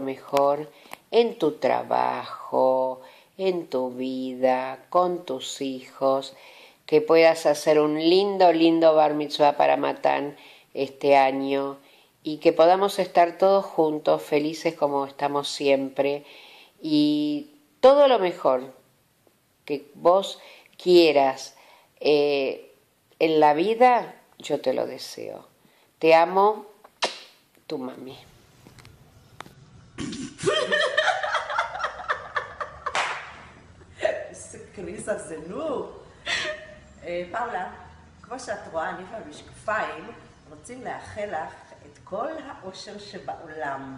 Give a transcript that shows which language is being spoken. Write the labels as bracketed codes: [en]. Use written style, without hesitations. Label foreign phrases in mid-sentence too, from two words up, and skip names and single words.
[es] mejor en tu trabajo, en tu vida, con tus hijos, que puedas hacer un lindo bar mitzvah para Matán este año y que podamos estar todos juntos, felices como estamos siempre, y todo lo mejor que vos quieras en la vida, yo te lo deseo. Te amo, tu mami. [he] קריס הזנוק. פאולה, כמו שאת רואה, אני והמשקפיים רוצים לאחל לך את כל האושר שבעולם.